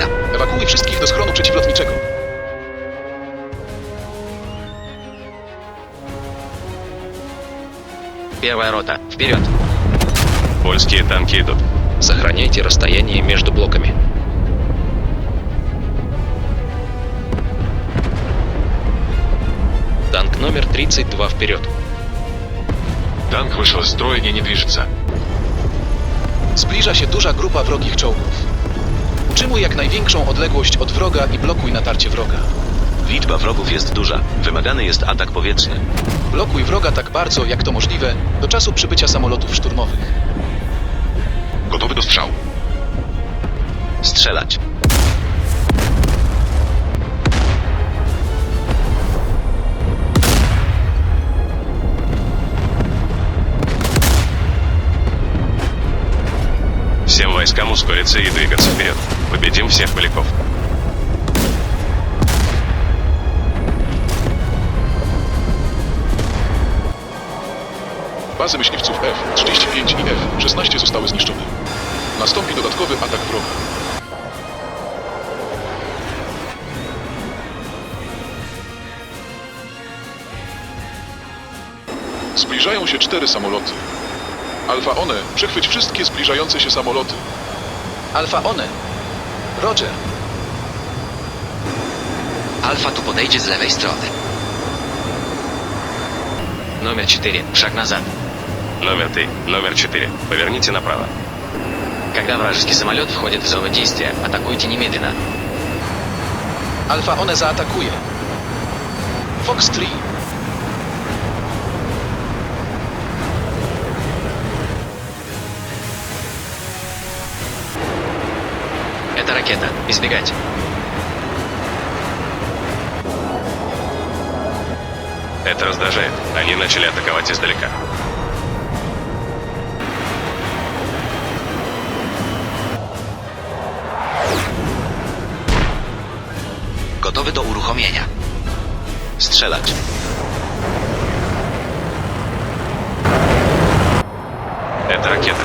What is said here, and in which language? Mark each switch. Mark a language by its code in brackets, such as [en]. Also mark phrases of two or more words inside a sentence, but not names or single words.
[pl] Ewakuuj wszystkich do schronu przeciwlotniczego. [ru] Первая рота, вперед! Польские танки идут. Сохраняйте расстояние между блоками. Танк номер 32 вперед. Танк вышел из строя и не движется. [pl] Zbliża się duża grupa wrogich czołgów. Utrzymuj jak największą odległość od wroga i blokuj natarcie wroga. Liczba wrogów jest duża. Wymagany jest atak powietrzny. Blokuj wroga tak bardzo, jak to możliwe, do czasu przybycia samolotów szturmowych. Gotowy do strzału. Strzelać. [ru] Всем войскам ускориться и двигаться вперед. Победим всех поляков. [pl] Bazy myśliwców F-35 i F-16 zostały zniszczone. Nastąpi dodatkowy atak wroga. Zbliżają się 4 samoloty. Alfa One, przechwyć wszystkie zbliżające się samoloty. Alfa One. Roger. Alfa tu podejdzie z lewej strony. [ru] Номер 4. Шаг назад. Номер 3. Номер 4. Поверните направо. Когда вражеский самолет входит в зону действия, атакуйте немедленно. [pl] Alfa One zaatakuje. Fox 3. [ru] Это ракета. Избегать. Это раздражает. Они начали атаковать издалека. [pl] Gotowy do uruchomienia. Strzelać. [ru] Это ракета.